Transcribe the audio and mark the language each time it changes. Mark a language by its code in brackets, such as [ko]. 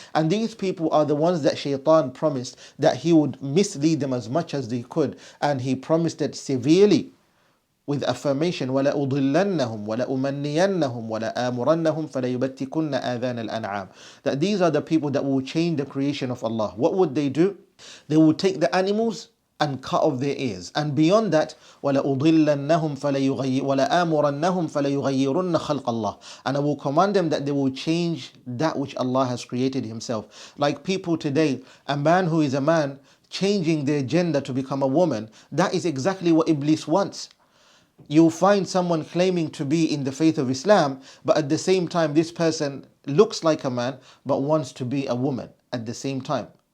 [en] And these people are the ones that shaitan promised that he would mislead them as much as they could, and he promised it severely with affirmation, [ar] وَلَأُضِلَّنَّهُمْ وَلَأُمَنِّيَنَّهُمْ وَلَآمُرَنَّهُمْ فَلَيُبَتِّكُنَّ آذَانَ الْأَنْعَامِ. [en] That these are the people that will change the creation of Allah. What would they do? They will take the animals and cut off their ears. And beyond that, [ar] وَلَأُضِلَّنَّهُمْ وَلَآمُرَنَّهُمْ فَلَيُغَيِّرُنَّ خَلْقَ اللَّهِ. [en] And I will command them that they will change that which Allah has created Himself. Like people today, a man who is a man changing their gender to become a woman, that is exactly what Iblis wants. You'll find someone claiming to be in the faith of Islam, but at the same time this person looks like a man but wants to be a woman at the same time.